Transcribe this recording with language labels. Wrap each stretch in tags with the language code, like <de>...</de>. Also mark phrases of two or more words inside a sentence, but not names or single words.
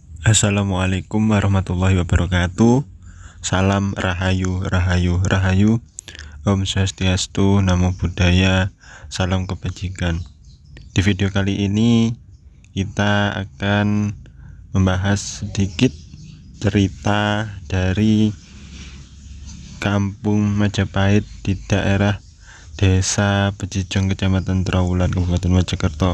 <ar>السلام عليكم ورحمة الله وبركاته.</ar> <id>Salam Rahayu, Rahayu, Rahayu.</id> <ban>Om Swastiastu,</ban> <pi>Namo Buddhaya,</pi> <id>salam kebajikan. Di video kali ini kita akan membahas sedikit cerita dari Kampung Majapahit di daerah Desa Pejijong, Kecamatan Trawulan, Kabupaten Mojokerto.</id>